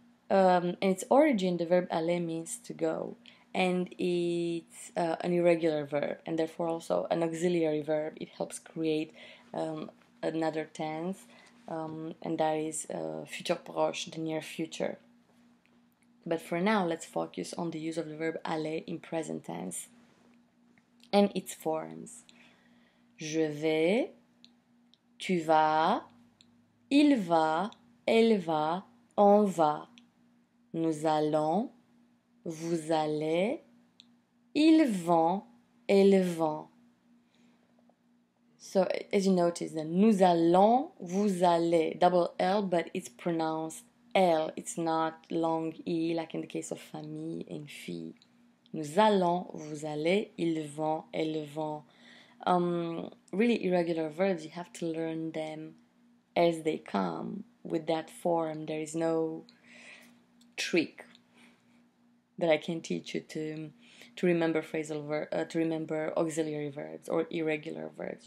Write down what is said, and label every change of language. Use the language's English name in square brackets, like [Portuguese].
[English] In its origin, the verb aller means to go, and it's an irregular verb, and therefore also an auxiliary verb. It helps create another tense, and that is futur proche, the near future. But for now, let's focus on the use of the verb aller in present tense and its forms. [French] Je vais, tu vas, il va, elle va, on va. Nous allons, vous allez, ils vont, elles vont. [English] So as you notice, the [French] nous allons, vous allez, [English] double L, but it's pronounced L. It's not long E like in the case of famille and fille. [French] Nous allons, vous allez, ils vont, elles vont. [English] Really irregular verbs, you have to learn them as they come with that form. There is no trick that I can teach you to remember to remember auxiliary verbs or irregular verbs.